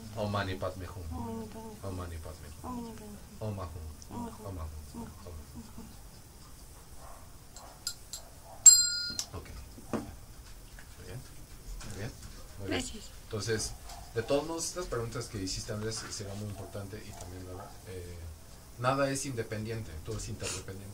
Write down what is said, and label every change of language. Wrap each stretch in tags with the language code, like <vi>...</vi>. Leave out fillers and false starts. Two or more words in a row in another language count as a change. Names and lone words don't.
<sa>Om Om Mani Padme Hum. Om Mani Padme Hum. Om Ahum. Om Ahum.</sa> <es>Ok. Muy bien. Muy bien. Muy bien. Gracias. Entonces, de todos modos, estas preguntas que hiciste, Andrés, será muy importante y también, ¿verdad? Nada es independiente, todo es interdependiente.</es>